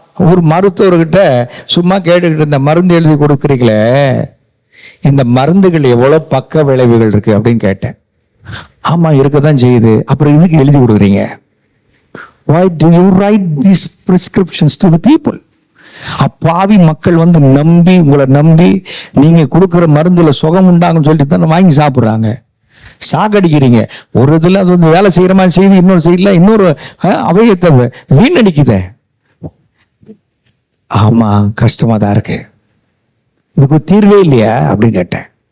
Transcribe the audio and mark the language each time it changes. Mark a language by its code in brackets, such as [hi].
[ta] ஒரு மருத்துவர்கிட்ட சும்மா கேட்டுக்கிட்டு இந்த மருந்து எழுதி கொடுக்குறீங்களே, இந்த மருந்துகள் எவ்வளவு பக்க விளைவுகள் இருக்கு அப்படின்னு கேட்டேன். ஆமா, இருக்கதான் செய்யுது. அப்புறம் இதுக்கு எழுதி கொடுக்குறீங்க? [en] Why do you write these prescriptions to the people? [ta] அப்பாவி மக்கள் நம்பி, உங்களை நம்பி நீங்க கொடுக்குற மருந்துல சுகம் உண்டாங்கன்னு சொல்லிட்டு தானே வாங்கி சாப்பிடுறாங்க. சாகடிக்கிறீங்க. ஒரு இதுல அது வேலை செய்யற மாதிரி செய்து இன்னொரு செய்யல, இன்னொரு அவயத்தை வீணடிக்குத. ஆமா, கஷ்டமா தான் இருக்கு. இதுக்கு தீர்வே இல்லையா அப்படின்னு கேட்டேன்.